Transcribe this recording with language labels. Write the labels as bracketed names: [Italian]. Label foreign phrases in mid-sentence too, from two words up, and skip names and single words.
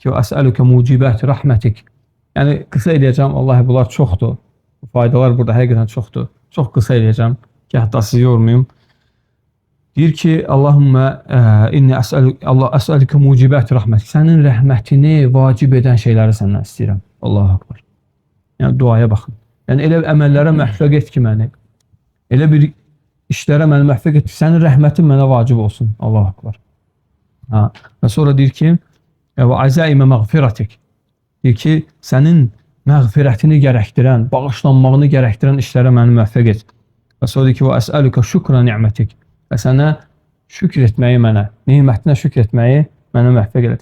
[Azerbaijani] ki [Arabic] أسألك موجبات رحمتك. [Azerbaijani] Yəni qısa eləyəcəm, vallahi bunlar çoxdur. Faydalar burada həqiqətən çoxdur. Çox qısa eləyəcəm ki, hətta sizi yormayım. Deyir ki, [Arabic] اللهم إني أسألك موجبات رحمتك. [Azerbaijani] Sənin rəhmətini vacib edən şeyləri səndən istəyirəm. [Arabic] الله أكبر. [Azerbaijani] Yəni duaya baxın. Yəni elə əməllərə məhvəq et ki məni. Elə bir işlərə məni məhvəq et ki, sənin rəhmətin mənə vacib olsun. [Arabic] الله أكبر. [Azerbaijani] Və sonra deyir ki, [Arabic] و عزائم مغفرتك. [Azerbaijani] Deyir ki, sənin məğfirətini gərəkdirən, bağışlanmağını gərəkdirən işlərə məni məhvəq et. Və sonra deyir ki, [Arabic] و أسألك شكر نعمتك. [Azerbaijani] Və sənə şükür etməyi mənə, nimətinə şükür etməyi mənə məhvəq elə.